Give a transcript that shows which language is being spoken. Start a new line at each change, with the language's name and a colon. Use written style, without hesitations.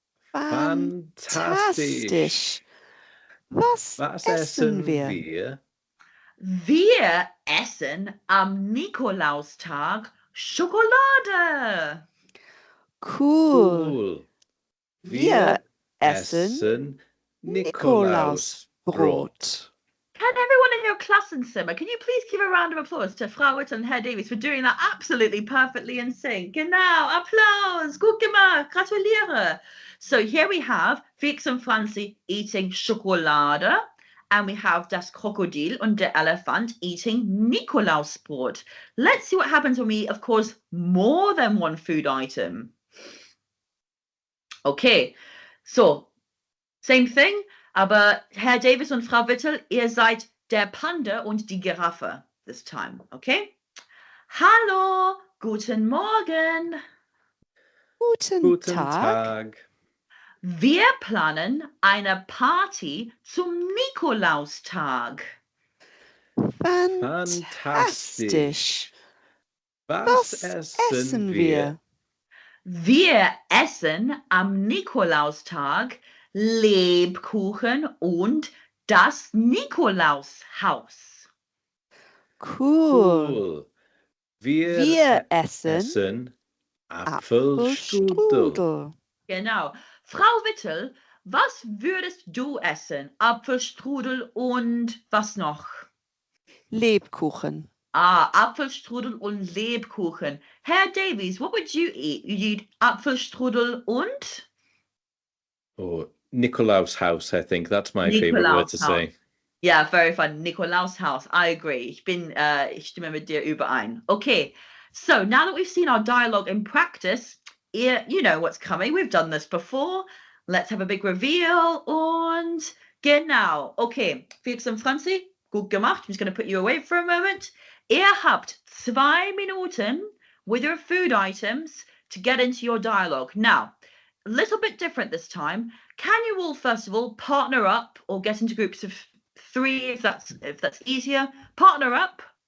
German: Fantastisch. Was essen wir? Wir essen am Nikolaustag Schokolade. Cool. Wir essen Nikolausbrot.
English: Can everyone in your Klassenzimmer, can you please give a round of applause to Frau Whittle and Herr Davies for doing that absolutely perfectly in sync?
German: Genau, Applaus, gut gemacht, gratuliere.
English: So here we have Felix and Franzi eating Schokolade, and we have
German: das Krokodil und der Elefant
English: eating Nikolausbrot. Let's see what happens when we eat, of course, more than one food item. Okay, so, same thing.
German: Aber Herr Davies und Frau Whittle, ihr seid der Panda und die Giraffe
English: this time,
German: okay? Hallo, guten Morgen. Guten Tag. Wir planen eine Party zum Nikolaustag. Fantastisch. Was essen wir? Wir essen am Nikolaustag Lebkuchen und das Nikolaushaus. Cool. Wir essen Apfelstrudel. Genau. Frau Whittle, was würdest du essen? Apfelstrudel und was noch? Lebkuchen. Ah, Apfelstrudel und Lebkuchen.
English: Herr Davies, what would you eat? You'd eat
German: Apfelstrudel und?
English: Or Nicolaus house, I think. That's my favorite word
German: Nikolaus
English: to
German: Haus.
English: say. Yeah, very fun. Nikolaus Haus. I agree.
German: Ich stimme mit dir überein.
English: Okay, so now that we've seen our dialogue in practice, you know what's coming. We've done this before. Let's have a big reveal.
German: Und genau. Okay, Felix und Franzi, gut gemacht.
English: I'm just going to put you away for a moment.
German: Ihr habt 2 Minuten
English: with your food items to get into your dialogue. Now, a little bit different this time. Can you all, first of all, partner up or get into groups of 3 if that's easier? Partner up.